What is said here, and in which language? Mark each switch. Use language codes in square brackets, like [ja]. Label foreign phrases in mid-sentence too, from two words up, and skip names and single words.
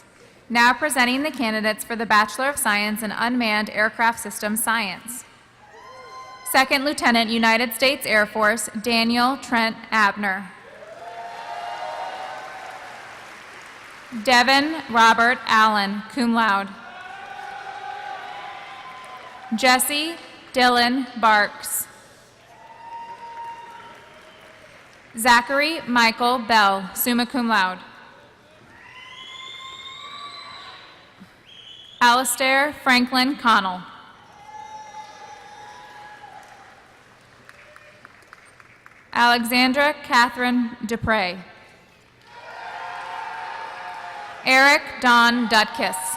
[en] Now presenting the candidates for the Bachelor of Science in Unmanned Aircraft Systems Science. Second Lieutenant, United States Air Force, Daniel Trent Abner. Devin Robert Allen, [la] cum laude. [en] Jesse Dylan Barks. Zachary Michael Bell, [la] summa cum laude. [en] Alistair Franklin Connell. Alexandra Catherine Dupre. Eric Don Dutkiss.